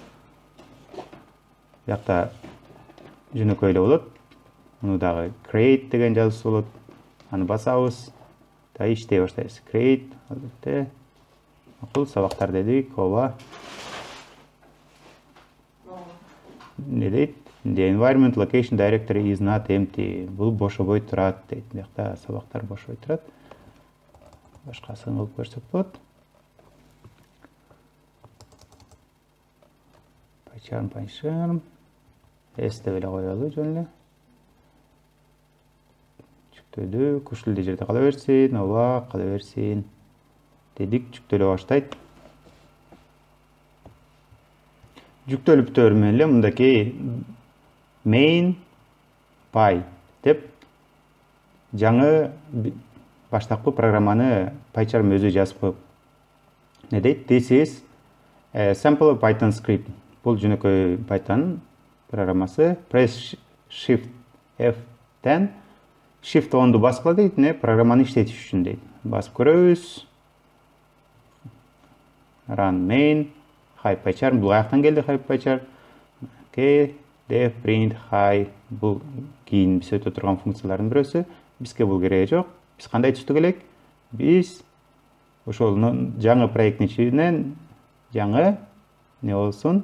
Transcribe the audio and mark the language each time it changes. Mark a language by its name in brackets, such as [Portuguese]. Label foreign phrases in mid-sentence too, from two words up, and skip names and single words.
[Kyrgyz] Биякта жөнөкөй эле болот. Муну дагы create деген жазып болот. Аны басабыз. Да иштей баштайбыз. Create, албетте. Макул сабактар дедик, ооба. Не дейт? [English] The environment location directory is not empty. [Kyrgyz] Бул бошобой турат дейт. Биякта сабактар бошобой турат. Башкасын кылып көрсөк болот. PyCharm. S деп эле коелу жөн эле. Жүктөлү, ушул жерде кала берсин, ооба, кала берсин. Дедик, жүктөлө баштайт. Жүктөлүп бүтөр менен эле мындакей [English] main py [Kyrgyz] деп жаңы баштапкы программаны PyCharm өзү жазып коюп. Не дейт? [English] This is a sample Python script. [Kyrgyz] Бул жөнөкөй Python программасы. [English] Press Shift F10. [Kyrgyz] Shift 10-ду баскыла дейт, программаны иштетиш үчүн дейт. Басып көрөбүз. [English] Run main. Hi PyCharm. [Kyrgyz] Бул аяктан келди, hi PyCharm. Окей. [English] Def, print, hi. [Kyrgyz] Бул кийин биз өтө турган функциялардын бирөөсү. Бизге бул кереги жок. Биз кандай түстү келек? Биз ошол жаңы проекттин ичинен жаңы не болсун?